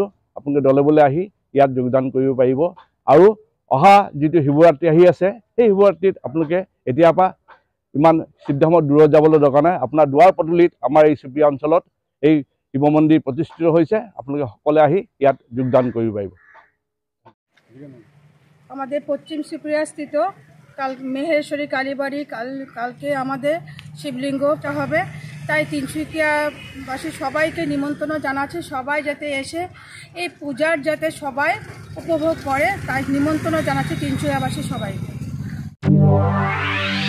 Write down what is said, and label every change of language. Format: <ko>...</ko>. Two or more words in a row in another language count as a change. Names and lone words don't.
<as>আপোনালোকে দলে বলে আহি ইয়াত যোগদান কৰিব পাৰিব। আৰু অহা যিটো শিৱৰাত্ৰি আহি আছে, সেই শিৱৰাত্ৰিত আপোনালোকে এতিয়াৰ পৰা ইমান শিৱধামত দূৰত যাবলৈ দৰকাৰ নাই। আপোনাৰ দুৱাৰ পদূলিত আমাৰ এই চুবুৰীয়া অঞ্চলত এই শিৱ মন্দিৰ প্ৰতিষ্ঠিত হৈছে, আপোনালোকে সকলে আহি ইয়াত যোগদান কৰিব পাৰিব।</as> <bn>আমাদের পশ্চিম ত্রিপুরা স্থিত মেহেশ্বরী কালীবাড়ি কালকে আমাদের শিবলিঙ্গটা হবে, তাই তিনসুকিয়াবাসী সবাইকে নিমন্ত্রণ জানাচ্ছি, সবাই যাতে এসে এই পূজার যাতে সবাই উপভোগ করে, তাই নিমন্ত্রণ জানাচ্ছি তিনসুকিয়াবাসী সবাইকে।</bn>